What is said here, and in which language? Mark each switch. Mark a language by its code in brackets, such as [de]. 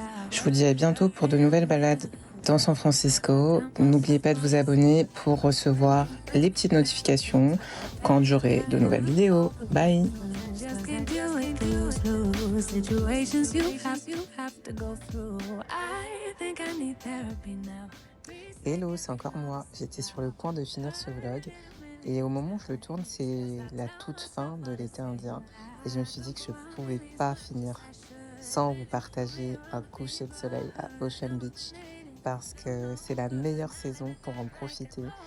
[fr] Je vous dis à bientôt pour de nouvelles balades dans San Francisco. N'oubliez pas de vous abonner pour recevoir les petites notifications quand j'aurai de nouvelles vidéos. Bye! [en] Just can't deal with lose situations you have to go through. I think I need therapy now. [fr] Hello, c'est encore moi. J'étais sur le point de finir ce vlog et au moment où je le tourne, c'est la toute fin de l'été indien et je me suis dit que je pouvais pas finir sans vous partager un coucher de soleil à Ocean Beach parce que c'est la meilleure saison pour en profiter.